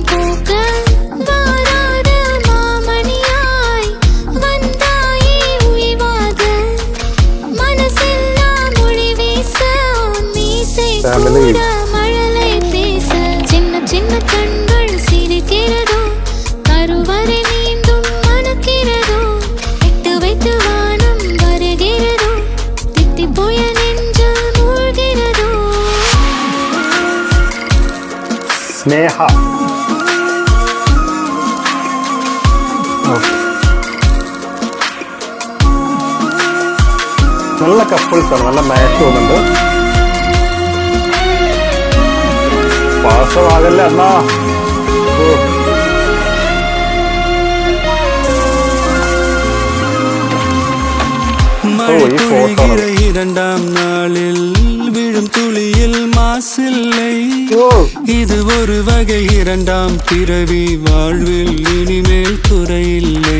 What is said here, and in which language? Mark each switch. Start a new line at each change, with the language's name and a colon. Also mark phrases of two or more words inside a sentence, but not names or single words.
Tamil: பூக்க, வாராத மாமணியாய் வந்தாயே உய்வாக, மனசெல்லாம் மொழி வீச, மீசை கூட மழலை பேச, சின்ன சின்ன கண்கள் சிரிக்கிறதோ, கருவறை மீண்டும் மணக்கிறதோ, எட்டு வைத்து வானம் வருகிறதோ, தித்தி போய நெஞ்சில் மூழ்கிறதோ.
Malayalam: സ്നേഹ. നല്ല കപ്പിൾസ് ആണ്, നല്ല മാച്ച് തോന്നുന്നുണ്ട്. പാസമാകല്ല അണ്ണാ.
Tamil: மழைத்துளிகிற இரண்டாம் நாளில் விழும் துளியில் மாசில்லை, இது ஒரு வகை இரண்டாம் பிறவி, வாழ்வில் இனிமேல் குறையில்லை.